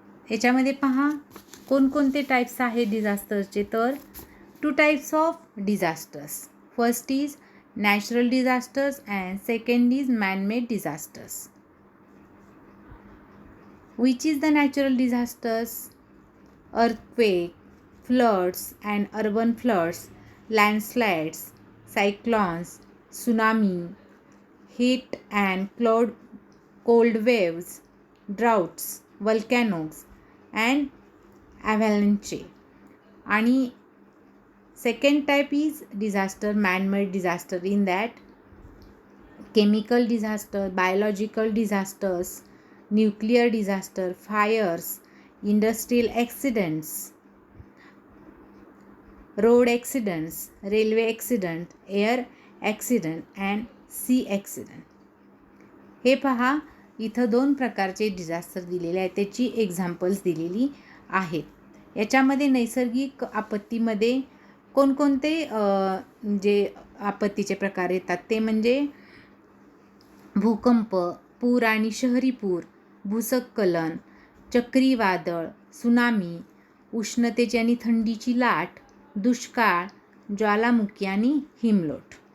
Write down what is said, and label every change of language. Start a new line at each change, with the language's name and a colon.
Marathi: याच्यामध्ये पहा कोणकोणते टाईप्स आहेत डिझास्टर्सचे.
English: तर 2 types of disasters. First is natural disasters and second is man made disasters. Which is the natural disasters? Earthquake, floods and urban floods, landslides, cyclones, tsunami, heat and cold waves, droughts, volcanoes and avalanche. आणि second type is disaster, man-made disaster, in that chemical disaster, biological disasters, nuclear disaster, fires, industrial accidents, road accidents, railway accident, air accident and sea accident.
Marathi: हे पहा, इथं 2 प्रकारचे disaster दिलेले आहेत, त्याची examples दिलेली आहेत. याच्यामध्ये नैसर्गिक आपत्तीमध्ये कोणकोणते जे आपत्तीचे प्रकार येतात ते म्हणजे भूकंप, पूर आणि शहरी पूर, भूस्खलन, चक्रीवादळ, सुनामी, उष्णतेची आणि थंडीची लाट, दुष्काळ, ज्वालामुखी आणि हिमलोट.